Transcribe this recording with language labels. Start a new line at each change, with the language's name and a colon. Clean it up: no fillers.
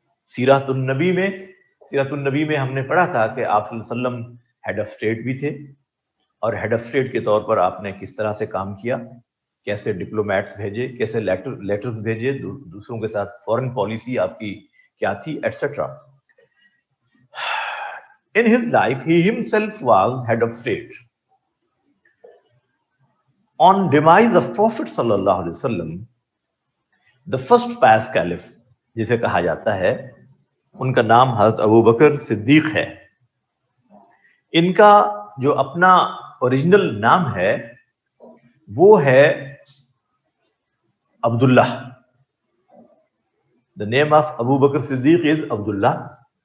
Urdu: سیرت النبی میں ہم نے پڑھا تھا کہ آپ صلی اللہ علیہ وسلم ہیڈ آف اسٹیٹ بھی تھے, اور ہیڈ آف اسٹیٹ کے طور پر آپ نے کس طرح سے کام کیا, کیسے ڈپلومیٹس بھیجے, کیسے لیٹرز بھیجے, دوسروں کے ساتھ فورن پالیسی آپ کی کیا تھی, etcetera.
English: In his life, he himself was head of state. On demise of Prophet sallallahu alaihi wasallam, the first pious caliph,
Urdu: جسے کہا جاتا ہے, ان کا نام حضرت ابو بکر صدیق ہے. ان کا جو اپنا اوریجنل نام ہے وہ ہے عبداللہ.
English: The name of Abu Bakr Siddiq is Abdullah.